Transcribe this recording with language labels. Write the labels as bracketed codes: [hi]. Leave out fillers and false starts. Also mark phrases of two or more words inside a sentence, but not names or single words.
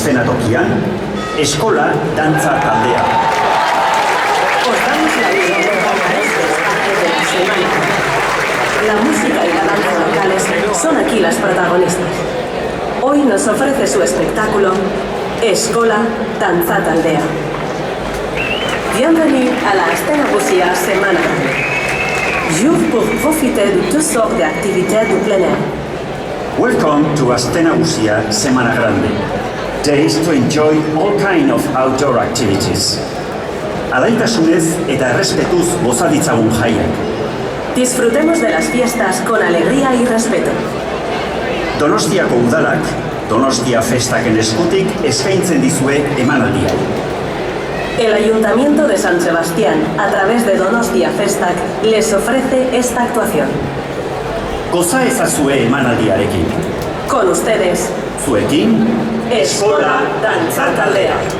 [eu] eszenatokian, Eskola Dantza Taldea. [es] Os damos la bienvenida a este espacio de la semana. La música y la danza locales son aquí las protagonistas. Hoy nos ofrece su espectáculo Eskola Dantza Taldea. [fr] Bienvenue à la Astenagusia Semana. Jour pour profiter de toutes sortes d'activités du plein air. [en] Welcome to Astenagusia Semana Grande. Days to enjoy all kind of outdoor activities. [eu] Alaitasunez eta errespetuz goza ditzagun jaiak. [es] Disfrutemos de las fiestas con alegría y respeto. [eu] Donostiako udalak, Donostia Festaken eskutik eskaintzen dizue emanaldia. [es] El Ayuntamiento de San Sebastián, a través de Donostia Festak, les ofrece esta actuación. [eu] Goza ezazue emanaldiarekin. [es] Con ustedes, [eu] Zuekin, Eskola Dantza Taldea.